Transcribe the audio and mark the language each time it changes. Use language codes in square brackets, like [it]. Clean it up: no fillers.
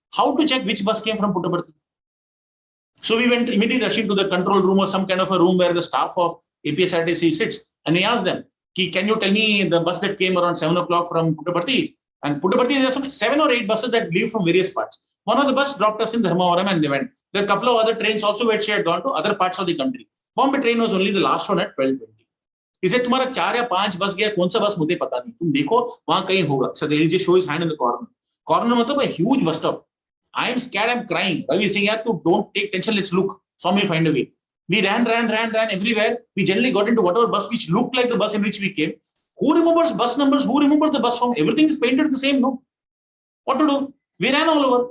[en] How to check which bus came from Puttaprathi? So we went immediately rushing to the control room or some kind of a room where the staff of APSRTC sits. And we asked them, can you tell me the bus that came around 7 o'clock from Puttaparthi? And Puttaparthi, there are some 7 or 8 buses that leave from various parts. One of the bus dropped us in Dharmavaram and they went. There are a couple of other trains also where she had gone to other parts of the country. Bombay train was only the last one at 12:20. He said, [hi] तुम्हारा 4 या 5 बस गया, कौन सा बस मुझे पता नहीं. तुम देखो, वहाँ कहीं होगा. [en] So they just show his hand in the corner. Corner मतलब a huge bus stop. I am scared, I am crying. Ravi saying, [hi] yaar, tu [en] don't take tension, let's look. Swami will find a way. We ran everywhere. We generally got into whatever bus which looked like the bus in which we came. Who remembers bus numbers? Who remembers the bus form? Everything is painted the same, no? What to do? We ran all over.